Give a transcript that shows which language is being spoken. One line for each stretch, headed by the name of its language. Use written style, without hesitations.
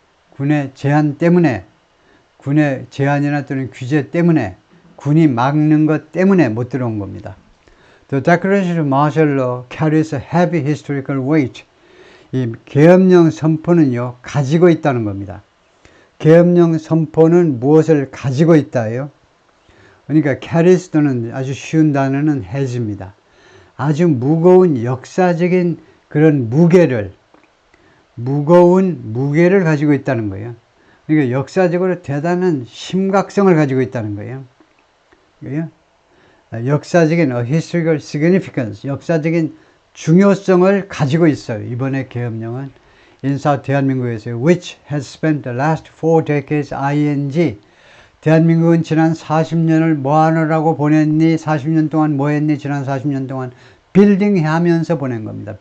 Korean: 군의 제한 때문에, 군의 제한이나 또는 규제 때문에, 군이 막는 것 때문에 못 들어온 겁니다.
English: The Declaration of Martial Law carries a heavy historical weight.
Korean: 이 계엄령 선포는요, 가지고 있다는 겁니다. 계엄령 선포는 무엇을 가지고 있다예요? 그러니까 carries 또는 아주 쉬운 단어는 has입니다. 아주 무거운 역사적인 그런 무거운 무게를 가지고 있다는 거예요. 그러니까 역사적으로 대단한 심각성을 가지고 있다는 거예요. 역사적인
English: historical significance,
Korean: 역사적인 중요성을 가지고 있어요. 이번에 계엄령은 인사 대한민국에서요.
English: Which has spent the last 4 decades ing.
Korean: 대한민국은 지난 40년을 뭐 하느라고 보냈니? 40년 동안 뭐 했니? 지난 40년 동안 building 하면서 보낸 겁니다.